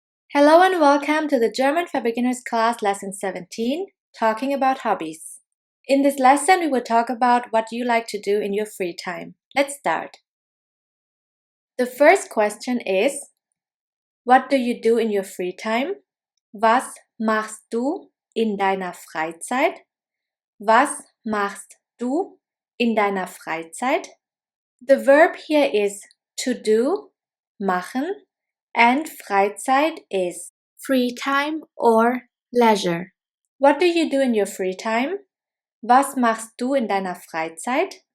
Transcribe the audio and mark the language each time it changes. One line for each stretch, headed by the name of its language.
English: Hello and welcome to the German for Beginners class lesson 17, talking about hobbies. In this lesson, we will talk about what you like to do in your free time. Let's start. The first question is, what do you do in your free time?
German: Was machst du in deiner Freizeit? Was machst du in deiner Freizeit?
English: The verb here is to do, machen, and Freizeit is free time or leisure. What do you do in your free time?
German: Was machst du in deiner Freizeit?